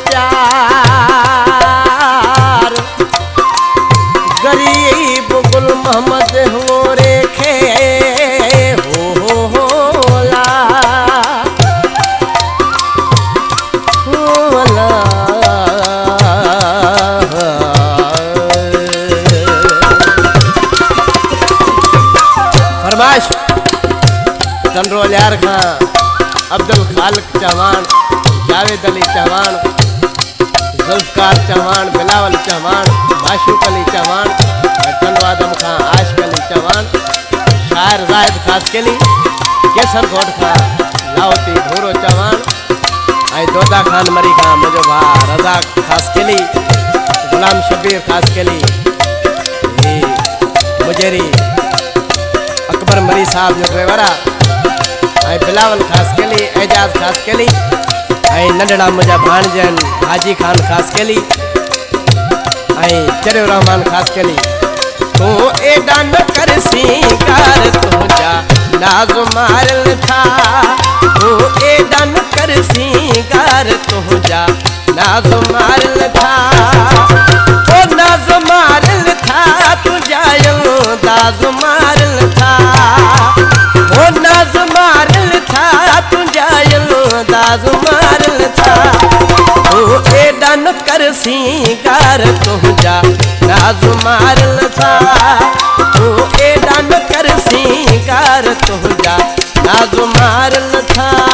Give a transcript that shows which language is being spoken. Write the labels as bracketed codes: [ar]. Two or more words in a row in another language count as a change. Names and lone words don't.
[sd] प्यार गरीब गुल मोहम्मद हो रेखे होला होला फरमाइश जनरोल यार खां अब्दुल खालिक चौहान जावेद अली चौहान जुल्फकार चौहान बिलावल चौहान माशूक अली चौहान तनवादम खां आशिक अली चौहान शायर जाहिद खासकेली केसर घोट खां लाहौती भूरो चौहान ऐं दोदा खान मरी खां मुझो भा रज़ा खासकेली गुलाम शबीर खासकेली मुजेरी अकबर मरी साहब जो ड्राइवर ऐं बिलावल खासकेली एजाज खासकेली ऐं नंढड़ा मुंहिंजा भाणजन हाजी खान खासकेली ऐं चरियो रहमान खासकेली तू एडा न कर सिंगार तुझा नाज़ मारल था तू एडा न कर सिंगार तुझा नाज़ मारल था ओ नाज़ मारल था तुझा दाज़ मारल था ओ नाज़ मारल था तुझा दाज़ मारल था तू एडा न कर सिंगार तुझा नाज़ मारल था तू एडा न कर सिंगार तुझा नाज़ मारल था